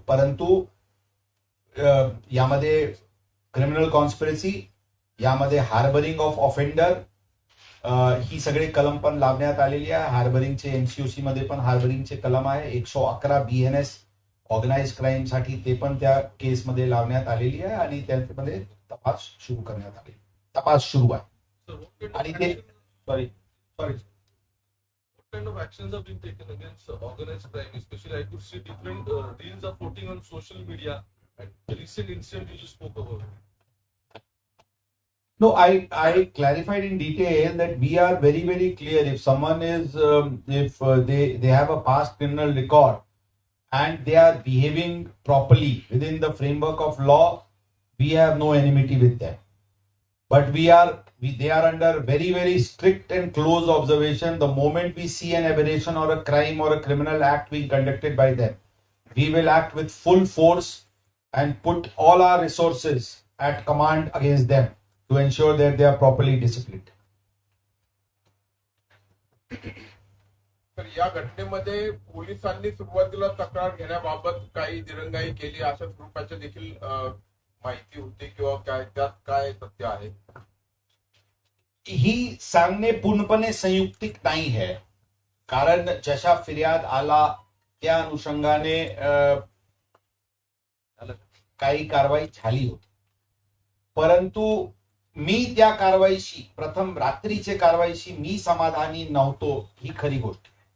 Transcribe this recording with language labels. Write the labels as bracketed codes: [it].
[mr] परंतु यामध्ये criminal conspiracy, यामध्ये हार्बरिंग ऑफ ऑफेंडर ही सगळे कलम पण लावण्यात आलेली आहे. हार्बरिंगचे एमसीओसी मध्ये पण हार्बरिंगचे कलम आहे. 111 BNS ऑर्गनाइज क्राईम साठी ते पण त्या केसमध्ये लावण्यात आलेली आहे आणि त्यामध्ये तपास सुरू करण्यात आले. तपास सुरू आहे. आणि ते sorry [en] kind of actions have been taken against organized crime? Especially, I could see different reels are floating on social media. And the recent incident you just spoke about. No, I clarified in detail that we are very, very clear. If someone is, if they have a past criminal record and they are behaving properly within the framework of law, we have no enmity with them. But they are under very, very strict and close observation. The moment we see an aberration or a crime or a criminal act being conducted by them, we will act with full force and put all our resources at command against them to ensure that they are properly disciplined. [mr] तर या घटनेमध्ये पोलिसांनी सुरुवातीला तक्रार घेण्याबाबत काही दिरंगाई केली अशा स्वरूपाच्या देखील माहिती होती किंवा काय त्यात काय सत्य आहे? ही सांगणे पूर्णपणे संयुक्तिक नाही है, कारण जशा फिर्याद आला त्या अनुषंगाने काही कारवाई झाली होती, परंतु मी त्या कारवाईशी प्रथम रात्रीच्या कारवाईशी मी समाधानी नव्हतो, ही खरी गोष्ट.